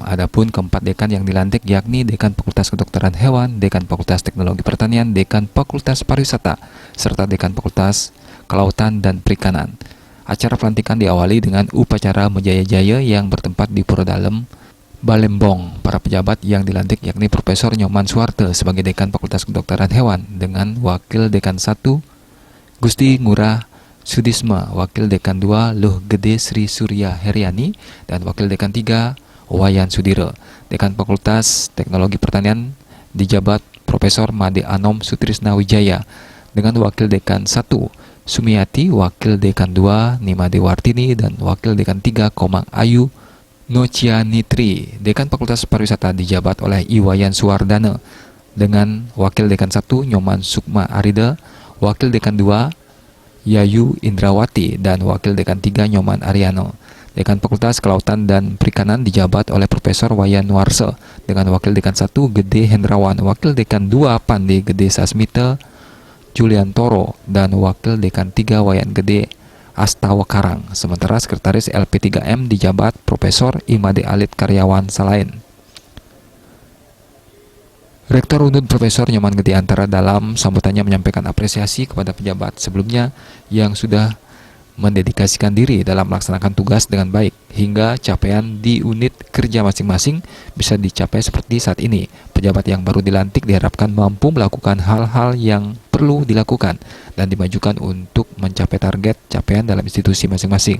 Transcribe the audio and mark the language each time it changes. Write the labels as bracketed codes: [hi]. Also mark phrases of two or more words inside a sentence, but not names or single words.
[id] Adapun keempat dekan yang dilantik yakni Dekan Fakultas Kedokteran Hewan, Dekan Fakultas Teknologi Pertanian, Dekan Fakultas Pariwisata, serta Dekan Fakultas Kelautan dan Perikanan. Acara pelantikan diawali dengan upacara Mejaya-jaya yang bertempat di Pura Dalem, Balembong. Para pejabat yang dilantik yakni Profesor Nyoman Suwarte sebagai Dekan Fakultas Kedokteran Hewan dengan Wakil Dekan 1 Gusti Ngurah Sudisma, Wakil Dekan 2 Luh Gede Sri Surya Heriani, dan Wakil Dekan 3 Wayan Sudiro. Dekan Fakultas Teknologi Pertanian dijabat Profesor Made Anom Sutrisna Wijaya dengan Wakil Dekan 1 Sumiati, Wakil Dekan 2 Nimade Wartini, dan Wakil Dekan 3 Komang Ayu Nocianitri. Dekan Fakultas Pariwisata dijabat oleh Iwayan Suwardana dengan Wakil Dekan 1 Nyoman Sukma Arida, Wakil Dekan 2 Yayu Indrawati, dan Wakil Dekan 3 Nyoman Ariano. Dekan Fakultas Kelautan dan Perikanan dijabat oleh Profesor Wayan Warse dengan Wakil Dekan 1 Gede Hendrawan, Wakil Dekan 2 Pande Gede Sasmita Juliantoro, dan Wakil Dekan 3 Wayan Gede Astawakarang. Sementara Sekretaris LP3M dijabat Profesor Imade Alit Karyawan Salain. Rektor Unud Profesor Nyoman Gede Antara dalam sambutannya menyampaikan apresiasi kepada pejabat sebelumnya yang sudah mendedikasikan diri dalam melaksanakan tugas dengan baik hingga capaian di unit kerja masing-masing bisa dicapai seperti saat ini. Pejabat yang baru dilantik diharapkan mampu melakukan hal-hal yang perlu dilakukan dan dimajukan untuk mencapai target capaian dalam institusi masing-masing.